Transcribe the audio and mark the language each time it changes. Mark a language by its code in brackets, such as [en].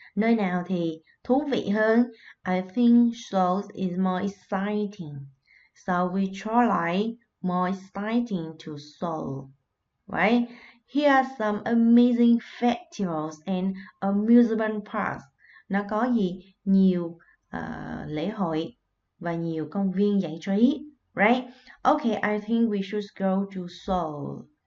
[vi] Nơi nào thì thú vị hơn? [en] I think Seoul is more exciting. So we try like more exciting to Seoul, right? Here are some amazing festivals and amusement parks. [vi] Nó có gì? Nhiều lễ hội và nhiều công viên giải trí, right? [en] Okay, I think we should go to Seoul.